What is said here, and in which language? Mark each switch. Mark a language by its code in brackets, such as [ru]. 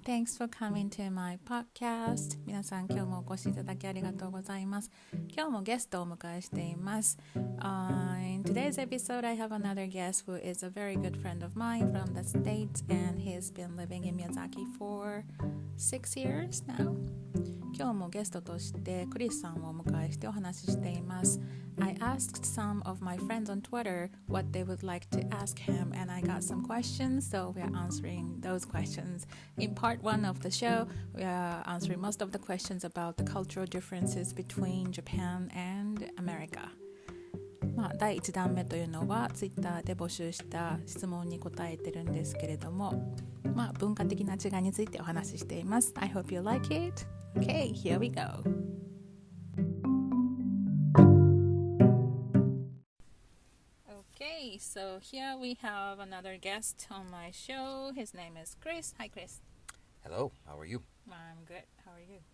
[en] Thanks for coming to my podcast. [ja] 皆さん、今日もお越しいただきありがとうございます。今日もゲストをお迎えしています。 [en] In today's episode, I have another guest who is a very good friend of mine from the States, and he's been living in Miyazaki for 6 years now. [ja] 今日もゲストとしてクリスさんをお迎えしてお話ししています。 [en] I asked some of my friends on Twitter what they would like to ask him, and I got some questions, so we are answering those questions. In part 1 of the show, we are answering most of the questions about the cultural differences between Japan and America. [ja] 第1弾目というのは Twitter で募集した質問に答えてるんですけれども、文化的な違いについてお話ししています。 [en] I hope you like it. Okay, here we go.Okay, so here we have another guest on my show. His name is Chris. Hi, Chris. Hello, how are you? I'm good. How are you?